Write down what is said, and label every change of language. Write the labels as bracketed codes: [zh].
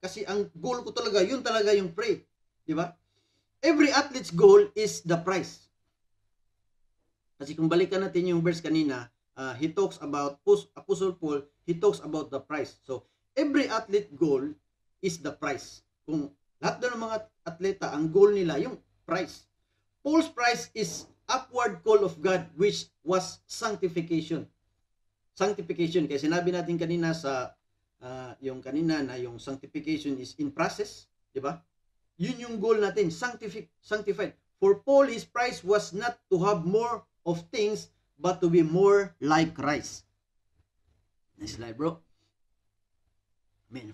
[tl] Kasi ang goal ko talaga, yun talaga yung pray. Di ba? [en] Every athlete's goal is the prize. [tl] Kasi kung balikan natin yung verse kanina, [en] he talks about, Apostle Paul, he talks about the prize. So, every athlete goal is the prize. [tl] Kung lahat ng mga atleta, ang goal nila, yung prize. [en] Paul's prize is upward call of God, which was sanctification. [tl] Sanctification, kaya sinabi natin kanina sa yung kanina na yung [en] sanctification is in process, [tl] di ba? Yun yung goal natin, sanctified. [en] For Paul, his prize was not to have more of things, but to be more like Christ. Next slide, bro. Amen.